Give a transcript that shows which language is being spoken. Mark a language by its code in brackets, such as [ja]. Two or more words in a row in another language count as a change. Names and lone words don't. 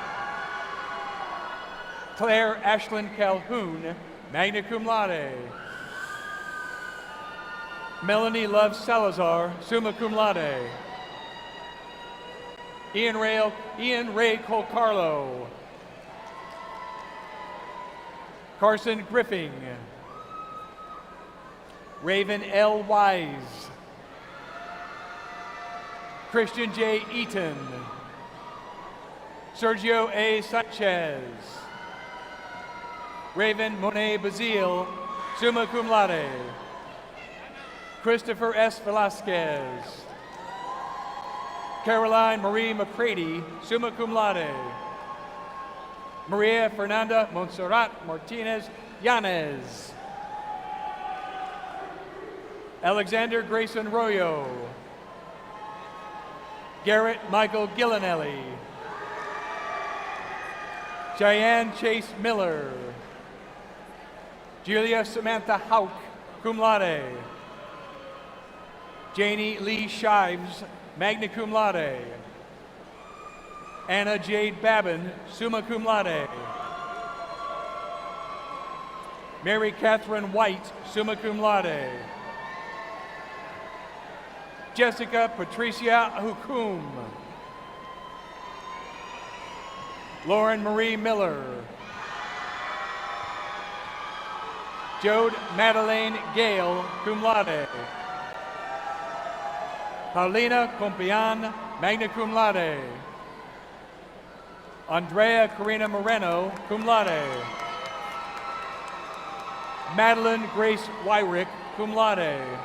[en] Claire Ashlyn Calhoun, [la] magna cum laude. [en] Melanie Love Salazar, [la] summa cum laude. [en] Ian Ray Colcarlo. Carson Griffing. Raven L. Wise. Christian J. Eaton. Sergio A. Sanchez. Raven Monet Bazile, [la] summa cum laude. [en] Christopher S. Velasquez. Caroline Marie McCready, [la] summa cum laude. [en] Maria Fernanda Montserrat Martinez Yanez. Alexander Grayson Royo. Garrett Michael Gillinelli. Cheyenne Chase Miller. Julia Samantha Hauk, [la] cum laude. [en] Janie Lee Shives, [la] magna cum laude. [en] Anna Jade Babin, [la] summa cum laude. [en] Mary Catherine White, [la] summa cum laude. [en] Jessica Patricia Hukum. Lauren Marie Miller. Jode Madeleine Gale, [la] cum laude. [en] Paulina Compian, [la] magna cum laude. [en] Andrea Corina Moreno, [la] cum laude. [en] Madeline Grace Wyrick, [la] cum laude.